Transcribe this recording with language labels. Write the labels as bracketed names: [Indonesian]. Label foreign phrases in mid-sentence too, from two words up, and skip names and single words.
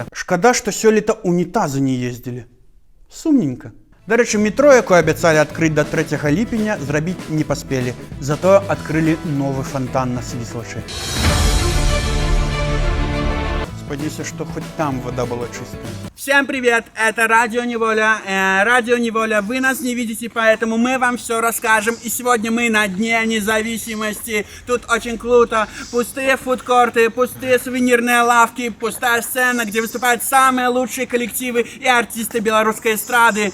[Belarusian] Шкада, што сёлета унітазы не ездзілі. Сумненька. Дарэчы, метро, якое абяцалі адкрыць да 3 ліпеня, зрабіць не паспелі. Затое адкрылі новы фонтан на Свіслачы. Спадзяюся, што хоць там вода [Russian] была чистая. Всем привет, это Радио Неволя. Радио Неволя, вы нас не видите, поэтому мы вам все расскажем. И сегодня мы на Дне независимости. Тут очень круто. Пустые фудкорты, пустые сувенирные лавки, пустая сцена, где выступают самые лучшие коллективы и артисты белорусской эстрады.